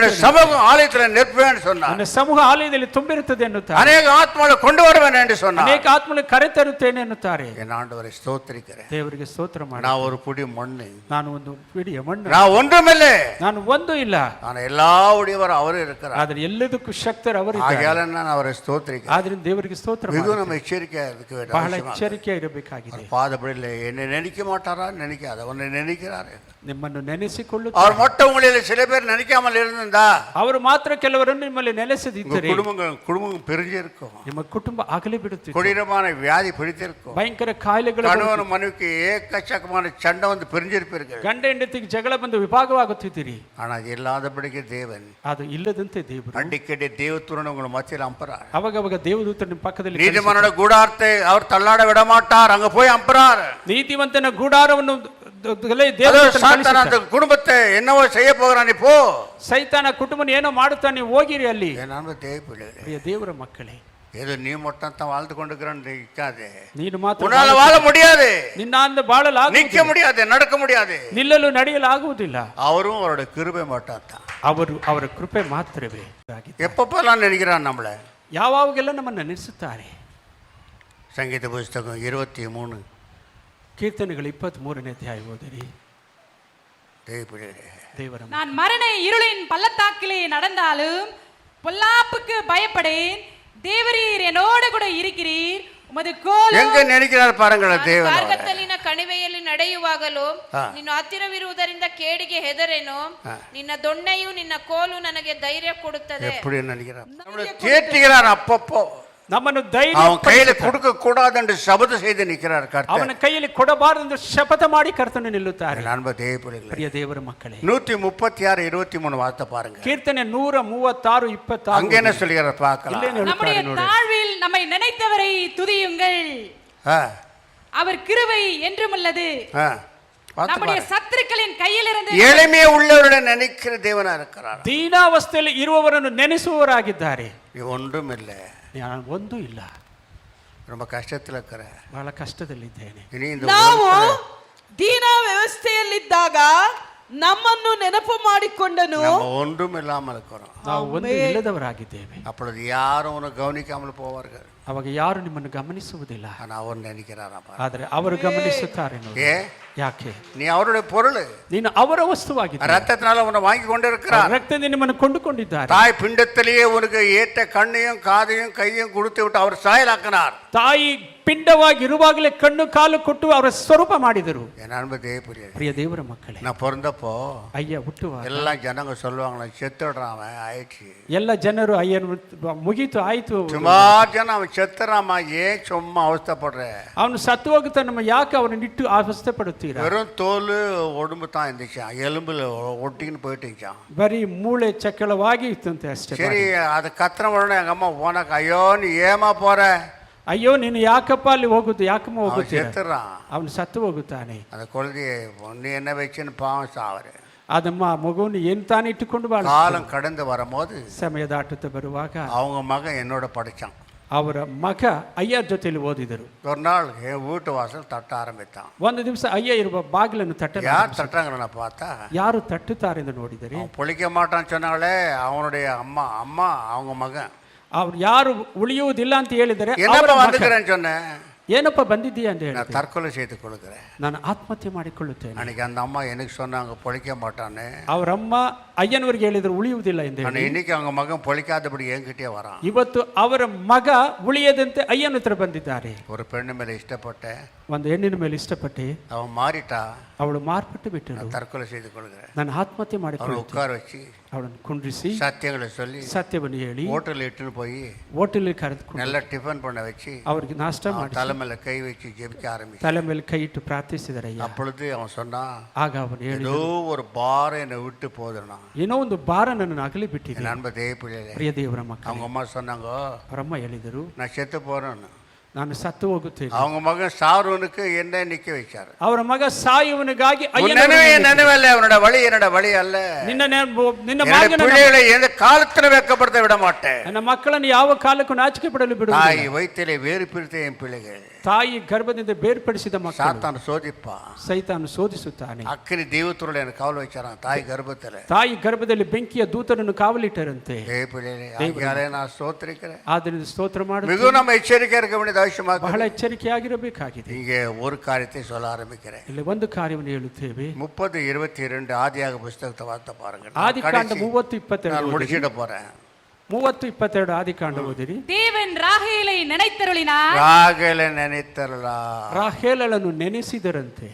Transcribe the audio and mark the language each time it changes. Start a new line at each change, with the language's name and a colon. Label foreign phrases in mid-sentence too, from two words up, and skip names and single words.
Kannada: ಇಡುತ್ತೇನೆ,
Tamil: சமூகம் ஆலயத்தில் நிற்பேன்னு சொன்னார்.
Kannada: ನನ್ನ ಸಮೂಹ ಆಲಯದಲ್ಲಿ ತುಂಬಿರುತ್ತದೆ ಎನ್ನುತ್ತಾರೆ.
Tamil: அநேக ஆத்மாவை கொண்டு வருவேன் என்று சொன்னார்.
Kannada: ಅನೇಕ ಆತ್ಮಗಳಿಗೆ ಕರೆತರುತ್ತೇನೆ ಎನ್ನುತ್ತಾರೆ.
Tamil: என் ஆண்டவரை ஸ்தோத்திரிக்கிறேன்.
Kannada: ದೇವರಿಗೆ ಸ್ತೋತ್ರ ಮಾಡಿ.
Tamil: நான் ஒரு புடி மண்ணு,
Kannada: ನಾನು ಒಂದು ಪಿಡಿಯ ಮಣ್ಣು,
Tamil: நான் ஒன்றுமில்லை,
Kannada: ನಾನು ಒಂದು ಇಲ್ಲ,
Tamil: நான் எல்லா உடையவர் அவரு இருக்கிறார்.
Kannada: ಆದ್ರೆ ಎಲ್ಲದಕ್ಕೂ ಶಕ್ತರು ಅವರು.
Tamil: ஆகையால நான் அவரை ஸ்தோத்திரிக்கிறேன்.
Kannada: ಆದ್ರಿಂದ ದೇವರಿಗೆ ಸ್ತೋತ್ರ ಮಾಡಿ.
Tamil: மிகவும் நம்ம எச்சரிக்கை எச்சரிக்கை இருக்க வேண்டும்.
Kannada: ಬಹಳ
Tamil: அவசியமாக.
Kannada: ಎಚ್ಚರಿಕೆ ಇರಬೇಕಾಗಿದೆ.
Tamil: பாதபடியில் என்னை நினைக்க மாட்டாரா? நினைக்காத உன்னை நினைக்கிறாரு.
Kannada: ನಿಮ್ಮನ್ನು ನೆನೆಸಿಕೊಳ್ಳುತ್ತಾರೆ.
Tamil: அவர் மட்டும் உங்களில் சில பேர் நினைக்காமல் இருந்தா
Kannada: ಅವರು ಮಾತ್ರ ಕೆಲವರನ್ನು ನಿಮ್ಮಲ್ಲಿ
Tamil: உங்க
Kannada: ನೆಲೆಸದಿದ್ದರೆ
Tamil: குடும்பம் பிரிஞ்சிருக்கும்.
Kannada: ನಿಮ್ಮ ಕುಟುಂಬ ಆಗಲೇ ಬಿಡುತ್ತಿದೆ.
Tamil: கொடீரமான வியாதி பிடித்திருக்கும்.
Kannada: ಭಯಂಕರ ಕಾಯಿಲೆಗಳು
Tamil: கணவன் மனைவிக்கு ஏக்கச்சக்கமான சண்டை வந்து பிரிஞ்சிருப்பீர்கள்.
Kannada: ಗಂಡ ಹೆಂಡತಿಗೆ ಜಗಳ ಬಂದು ವಿಭಾಗವಾಗುತ್ತಿದ್ದೀರಿ.
Tamil: ஆனா அது இல்லாதபடிக்கு தேவன்
Kannada: ಅದು ಇಲ್ಲದಂತೆ ದೇವರು
Tamil: அடிக்கடி தேவத்துடன் உங்களை மத்தியில் அம்புறார்.
Kannada: ಅವಾಗ ದೇವದೂತ ನಿಮ್ಮ ಪಕ್ಕದಲ್ಲಿ
Tamil: நீதிமானோட கூடாரத்தை அவர் தள்ளாட விட மாட்டார். அங்க போய் அம்புறார்.
Kannada: ನೀತಿವಂತನ ಗುಡಾರವನ್ನು
Tamil: சாத்தான அந்த குடும்பத்தை என்னவோ செய்ய போகிறான். இப்போ
Kannada: ಸೈತಾನ ಕುಟುಂಬನ ಏನೋ ಮಾಡುತ್ತಾ ನೀವು ಹೋಗಿರಿ ಅಲ್ಲಿ.
Tamil: நான் தேவ பிள்ளைகளே,
Kannada: ಪ್ರಿಯ ದೇವರ ಮಕ್ಕಳೇ,
Tamil: ஏதோ நீ மட்டும் தான் வாழ்ந்து கொண்டிருக்கிறான்னு நிற்காதே.
Kannada: ನೀನು ಮಾತ್ರ
Tamil: உன்னால வாழ முடியாது,
Kannada: ನಿನ್ನ ಅಂದ ಬಾಳಲಾಗ
Tamil: நிக்க முடியாது, நடக்க முடியாது.
Kannada: ನಿಲ್ಲಲು ನಡೆಯಲಾಗುವುದಿಲ್ಲ.
Tamil: அவரும் அவரோட கிருபை மாட்டான் தான்.
Kannada: ಅವರ ಕೃಪೆ ಮಾತ್ರವೇ.
Tamil: எப்பப்பெல்லாம் நினைக்கிறான் நம்மள,
Kannada: ಯಾವಾಗೆಲ್ಲ ನಮ್ಮನ್ನು ನೆನೆಸುತ್ತಾರೆ.
Tamil: சங்கீத புஸ்தகம் 23
Kannada: ಕೀರ್ತನೆಗಳು 23ನೇ ಅಧ್ಯಾಯ ಓದಿರಿ.
Tamil: தேவ பிள்ளைகளே,
Kannada: ದೇವರ
Tamil: நான் மரண இருளின் பள்ளத்தாக்கிலே நடந்தாலும் பொல்லாப்புக்கு பயப்படேன். தேவரீர் என்னோடு கூட இருக்கிறீர். உமது கோலும் எங்க நினைக்கிறார் பாருங்களேன் தேவன்.
Kannada: ಮಾರ್ಗದಲ್ಲಿನ ಕಣಿವೆಯಲ್ಲಿ ನಡೆಯುವಾಗಲೂ ನೀನು ಹತ್ತಿರವಿರುವುದರಿಂದ ಕೇಡಿಗೆ ಹೆದರೇನು. ನಿನ್ನ ದೊಣ್ಣೆಯು ನಿನ್ನ ಕೋಲು ನನಗೆ ಧೈರ್ಯ ಕೊಡುತ್ತದೆ.
Tamil: எப்படி நினைக்கிறார்? நம்மளை தேற்றுகிறார். அப்பப்போ
Kannada: ನಮ್ಮನ್ನು ಧೈರ್ಯ
Tamil: அவன் கையில கொடுக்க கூடாது என்று சபதம் செய்து நிற்கிறார் கர்த்தர்.
Kannada: ಅವನ ಕೈಯಲ್ಲಿ ಕೊಡಬಾರದೆಂದು ಶಪಥ ಮಾಡಿ ಕರ್ತನು ನಿಲ್ಲುತ್ತಾರೆ.
Tamil: அன்பு தேவ பிள்ளைகளே,
Kannada: ಪ್ರಿಯ ದೇವರ ಮಕ್ಕಳೇ,
Tamil: 136 23 வார்த்தை பாருங்க.
Kannada: ಕೀರ್ತನೆ 136 26
Tamil: அங்க என்ன சொல்கிறார் பார்க்கலாம்.
Kannada: ಇಲ್ಲೇನು
Tamil: நம்முடைய
Kannada: ಹೇಳುತ್ತಾರೆ ನೋಡಿ.
Tamil: தாழ்வில் நம்மை நினைத்தவரை துதியுங்கள். ஆ, அவர் கிருபை என்றும் உள்ளது. ஆ, பார்த்து நம்முடைய பாருங்க. சத்துருக்களின் கையிலிருந்து எளிமையை உள்ளவருடைய நினைக்கிற தேவனா இருக்கிறார்.
Kannada: ದೀನಾವಸ್ಥೆಯಲ್ಲಿ ಇರುವವರನ್ನು ನೆನೆಸುವವರಾಗಿದ್ದಾರೆ.
Tamil: ஒன்றும் இல்லை,
Kannada: ನಾನು ಒಂದೂ ಇಲ್ಲ,
Tamil: ரொம்ப கஷ்டத்தில் இருக்கிற,
Kannada: ಬಹಳ ಕಷ್ಟದಲ್ಲಿದ್ದೇನೆ.
Tamil: இனி இந்த
Kannada: ನಾವು
Tamil: உலகத்துல
Kannada: ದೀನ ವ್ಯವಸ್ಥೆಯಲ್ಲಿದ್ದಾಗ ನಮ್ಮನ್ನು ನೆನಪು ಮಾಡಿಕೊಂಡನು.
Tamil: நம்ம ஒன்றும் இல்லாமல் இருக்கிறோம்.
Kannada: ನಾವು ಒಂದು ಇಲ್ಲದವರಾಗಿದ್ದೇವೆ.
Tamil: அப்பொழுது யாரும் உன்னை கவனிக்காமல் போவார்கள்.
Kannada: ಅವಾಗ ಯಾರು ನಿಮ್ಮನ್ನು ಗಮನಿಸುವುದಿಲ್ಲ.
Tamil: ஆனா அவர் நினைக்கிறாரா?
Kannada: ಆದರೆ ಅವರು ಗಮನಿಸುತ್ತಾರೆ ನೋಡಿ.
Tamil: ஏ,
Kannada: ಯಾಕೆ?
Tamil: நீ அவருடைய பொருள்.
Kannada: ನೀನು ಅವರ ವಸ್ತುವಾಗಿದ್ದ.
Tamil: ரத்தத்தினால உன்னை வாங்கி கொண்டு இருக்கிறார்.
Kannada: ರಕ್ತದಿಂದ ನಿಮ್ಮನ್ನು ಕೊಂಡುಕೊಂಡಿದ್ದಾರೆ.
Tamil: தாய் பிண்டத்திலேயே உனக்கு ஏற்ற கண்ணையும் காதையும் கையும் கொடுத்து விட்டு அவர் சாயலாக்கினார்.
Kannada: ತಾಯಿ ಪಿಂಡವಾಗಿ ಇರುವಾಗಲೇ ಕಣ್ಣು ಕಾಲು ಕೊಟ್ಟು ಅವರ ಸ್ವರೂಪ ಮಾಡಿದರು.
Tamil: என் அன்பு தேவப்பிரியே,
Kannada: ಪ್ರಿಯ ದೇವರ ಮಕ್ಕಳೇ,
Tamil: நான் பிறந்தப்போ
Kannada: ಅಯ್ಯ ಹುಟ್ಟುವಾಗ
Tamil: எல்லாம் ஜனங்க சொல்லுவாங்களா, செத்துடுறான் அவன் ஆயிடுச்சு.
Kannada: ಎಲ್ಲ ಜನರು ಅಯ್ಯನು ಮುಗೀತು ಆಯ್ತು,
Tamil: சுமார் ஜனம் அவன் செத்துறாமா, ஏன் சும்மா அவஸ்தைப்படுற?
Kannada: ಅವನು ಸತ್ತು ಹೋಗುತ್ತಾ, ನಮ್ಮ ಯಾಕೆ ಅವನನ್ನು ಇಟ್ಟು ಅವಸ್ಥೆ ಪಡುತ್ತೀರಾ?
Tamil: வெறும் தோல் உடம்பு தான் இருந்துச்சான், எலும்புல ஒட்டின்னு போயிட்டுச்சான்.
Kannada: ಬರೀ ಮೂಳೆ ಚಕ್ಕಳವಾಗಿ ಇತ್ತಂತೆ ಅಷ್ಟೇ.
Tamil: சரி, அது கத்துற உடனே எங்க அம்மா போனாக்க, ஐயோ நீ ஏமா போற?
Kannada: ಅಯ್ಯೋ ನೀನು ಯಾಕಪ್ಪ ಅಲ್ಲಿ ಹೋಗುದು, ಯಾಕಮ್ಮ
Tamil: அவன்
Kannada: ಹೋಗುತ್ತೀರ?
Tamil: செத்துறான்.
Kannada: ಅವನು ಸತ್ತು ಹೋಗುತ್ತಾನೆ.
Tamil: அந்த குழந்தைய நீ என்ன வச்சுன்னு பாவம் சாவரு.
Kannada: ಅದಮ್ಮ ಮಗುವನ್ನು ಏನು ತಾನು ಇಟ್ಟುಕೊಂಡು ಬಾಳ
Tamil: காலம் கடந்து வரும்போது
Kannada: ಸಮಯ ದಾಟುತ್ತಾ ಬರುವಾಗ
Tamil: அவங்க மகன் என்னோட படிச்சான்.
Kannada: ಅವರ ಮಗ ಅಯ್ಯ ಜೊತೆಲಿ ಓದಿದರು.
Tamil: ஒரு நாள் என் வீட்டு வாசல் தட்ட ஆரம்பித்தான்.
Kannada: ಒಂದು ದಿವಸ ಅಯ್ಯ ಇರುವ ಬಾಗಿಲನ್ನು
Tamil: யார் தட்டுறாங்கன்னு பார்த்தா,
Kannada: ಯಾರು ತಟ್ಟುತ್ತಾರೆ ಎಂದು ನೋಡಿದರೆ,
Tamil: அவன் பொழிக்க மாட்டான்னு சொன்னாங்களே, அவனுடைய அம்மா அவங்க மகன்.
Kannada: ಅವ್ರು ಯಾರು ಉಳಿಯುವುದಿಲ್ಲ ಅಂತ ಹೇಳಿದರೆ,
Tamil: என்னப்பா வந்துக்கிறேன்னு சொன்னேன்.
Kannada: ಏನಪ್ಪ ಬಂದಿದ್ದೀಯ ಅಂತ ಹೇಳಿ,
Tamil: நான் தற்கொலை செய்து கொடுக்குறேன்.
Kannada: ನಾನು ಆತ್ಮಹತ್ಯೆ ಮಾಡಿಕೊಳ್ಳುತ್ತೇನೆ.
Tamil: அன்னைக்கு அந்த அம்மா எனக்கு சொன்னாங்க பொழிக்க மாட்டான்னு.
Kannada: ಅವರಮ್ಮ ಅಯ್ಯನವರಿಗೆ ಹೇಳಿದ್ರು ಉಳಿಯುವುದಿಲ್ಲ ಎಂದು
Tamil: ஆனால்
Kannada: ಹೇಳಿ.
Tamil: இன்னைக்கு அவங்க மகன் பொழிக்காதபடி என்கிட்டே வரான்.
Kannada: ಇವತ್ತು ಅವರ ಮಗ ಉಳಿಯದಂತೆ ಅಯ್ಯನ ಹತ್ರ ಬಂದಿದ್ದಾರೆ.
Tamil: ஒரு பெண்ணு மேலே இஷ்டப்பட்ட
Kannada: ಒಂದು ಹೆಣ್ಣಿನ ಮೇಲೆ ಇಷ್ಟಪಟ್ಟು
Tamil: அவன் மாறிட்டா,
Kannada: ಅವಳು ಮಾರ್ಪಟ್ಟು ಬಿಟ್ಟಳು.
Tamil: நான் தற்கொலை செய்து கொடுக்குறேன்.
Kannada: ನಾನು ಆತ್ಮಹತ್ಯೆ
Tamil: அவனை
Kannada: ಮಾಡಿಕೊಳ್ಳುತ್ತೇನೆ.
Tamil: உட்கார வச்சு
Kannada: ಅವಳನ್ನು ಕುಂಡ್ರಿಸಿ
Tamil: சத்தியங்களை சொல்லி
Kannada: ಸತ್ಯವನ್ನು ಹೇಳಿ
Tamil: ஹோட்டலில் இட்டுன்னு போய்
Kannada: ಹೋಟೆಲ್ ಕರೆದುಕೊಂಡು
Tamil: நல்லா டிஃபன் பண்ண வச்சு
Kannada: ಅವರಿಗೆ ನಾಷ್ಟ ಮಾಡಿ
Tamil: தலைமையில கை வச்சு ஜெபிக்க ஆரம்பிச்சு.
Kannada: ತಲೆ ಮೇಲೆ ಕೈ ಇಟ್ಟು ಪ್ರಾರ್ಥಿಸಿದರೆ ಅಯ್ಯ.
Tamil: அப்பொழுது அவன் சொன்னான்,
Kannada: ಆಗ ಅವನು ಹೇಳಿ,
Tamil: ஏதோ ஒரு பாரம் என்னை விட்டு போதுனா.
Kannada: ಏನೋ ಒಂದು ಭಾರ ನನ್ನನ್ನು ಅಗಲಿ ಬಿಟ್ಟಿದೆ.
Tamil: என் அன்ப தேவ பிள்ளைகளே,
Kannada: ಪ್ರಿಯ ದೇವರ ಮಕ್ಕಳು,
Tamil: அவங்க அம்மா சொன்னாங்க,
Kannada: ಅವರಮ್ಮ ಹೇಳಿದರು,
Tamil: நான் செத்து போறேன்னு.
Kannada: ನಾನು ಸತ್ತು ಹೋಗುತ್ತೇನೆ.
Tamil: அவங்க மகன் சாருவனுக்கு என்ன நிக்க வச்சாரு.
Kannada: ಅವರ ಮಗ ಸಾಯುವನಿಗಾಗಿ
Tamil: நினைவல்ல, அவனோட வழி என்னோட வழி அல்ல.
Kannada: ನಿನ್ನ ನಿನ್ನ
Tamil: என்னோட பிள்ளைகளை எந்த காலத்துல வெட்கப்படுத்த விட மாட்டேன்.
Kannada: ನನ್ನ ಮಕ್ಕಳನ್ನು ಯಾವ ಕಾಲಕ್ಕೂ ನಾಚಿಕೆ ಪಡಲು ಬಿಡುವುದಿಲ್ಲ.
Tamil: தாய் வயிற்றிலே வேறு பிரித்த என் பிள்ளைகள்.
Kannada: ತಾಯಿ ಗರ್ಭದಿಂದ ಬೇರ್ಪಡಿಸಿದ ಮಕ್ಕಳು
Tamil: சாத்தான் சோதிப்பா,
Kannada: ಸೈತಾನು ಶೋಧಿಸುತ್ತಾನೆ.
Tamil: அக்கினி தெய்வத்துறை எனக்கு காவல் வச்சாரான் தாய் கர்ப்பத்துல.
Kannada: ತಾಯಿ ಗರ್ಭದಲ್ಲಿ ಬೆಂಕಿಯ ದೂತರನ್ನು ಕಾವಲಿಟ್ಟರಂತೆ.
Tamil: தேவ பிள்ளைகளே, ஆகியாலே நான் ஸ்தோத்திரிக்கிறேன்.
Kannada: ಆದ್ದರಿಂದ ಸ್ತೋತ್ರ ಮಾಡು.
Tamil: மிகவும் நம்ம எச்சரிக்கை இருக்க வேண்டியது அவசியமாக.
Kannada: ಬಹಳ ಎಚ್ಚರಿಕೆಯಾಗಿರಬೇಕಾಗಿದೆ.
Tamil: இங்கே ஒரு காரியத்தை சொல்ல ஆரம்பிக்கிறேன்.
Kannada: ಇಲ್ಲಿ ಒಂದು ಕಾರ್ಯವನ್ನು ಹೇಳುತ್ತೇವೆ.
Tamil: 30:22 ஆதியாக புஸ்தகத்தை வார்த்தை பாருங்க.
Kannada: ಆದಿಕಾಂಡ 30:22
Tamil: நான் முடிச்சிட போறேன்.
Kannada: 30:22 ಆದಿಕಾಂಡ ಓದಿರಿ.
Tamil: தேவன் தேவன் ராகேலை நினைத்தருளினார். ராகேலை நினைத்தருள.
Kannada: ರಾಹೇಲಳನ್ನು ನೆನೆಸಿದರಂತೆ.